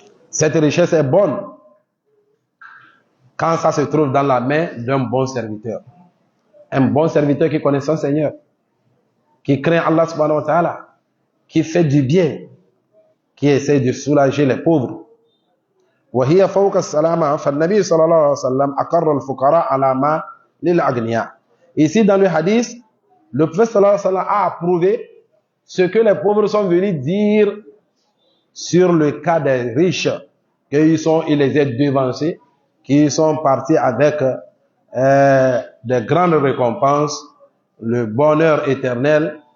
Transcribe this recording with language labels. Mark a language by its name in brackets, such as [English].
[French] Cette richesse est bonne quand ça se trouve dans la main d'un bon serviteur. Un bon serviteur qui connaît son Seigneur, qui craint Allah subhanahu wa ta'ala, qui fait du bien, qui essaie de soulager les pauvres. [Arabic] وهي فوق السلامة فالنبي صلى الله عليه وسلم أقر الفقراء على ما للأغنياء. [French] Ici dans le hadith, le prophète sallallahu alayhi wa sallam a approuvé ce que les pauvres sont venus dire sur le cas des riches, qu'ils les aient devancés, qu'ils sont partis avec des grandes récompenses, le bonheur éternel.